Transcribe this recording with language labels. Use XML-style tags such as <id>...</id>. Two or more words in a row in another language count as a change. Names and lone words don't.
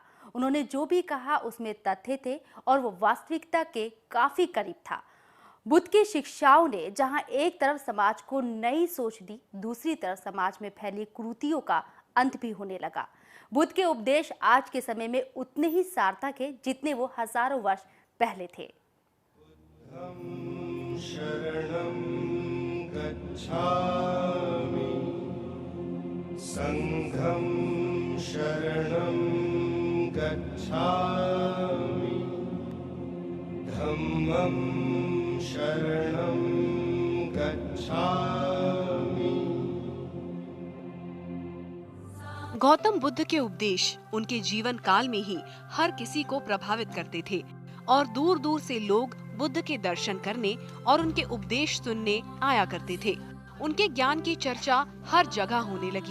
<hi>उन्होंने जो भी कहा उसमें तथ्य थे और वो वास्तविकता के काफी करीब था। बुद्ध की शिक्षाओं ने जहां एक तरफ समाज को नई सोच दी, दूसरी तरफ समाज में फैली कुरीतियों का अंत भी होने लगा। बुद्ध के उपदेश आज के समय में उतने ही सार्थक हैं जितने वो हजारों वर्ष पहले थे।</hi> <pi>शरणं गच्छामि, संघं शरणं गच्छामि, धम्मं शरणं गच्छामि।</pi> <hi>गौतम बुद्ध के उपदेश उनके जीवन काल में ही हर किसी को प्रभावित करते थे और दूर दूर से लोग बुद्ध के दर्शन करने और उनके उपदेश सुनने आया करते थे। उनके ज्ञान की चर्चा हर जगह होने लगी।</hi>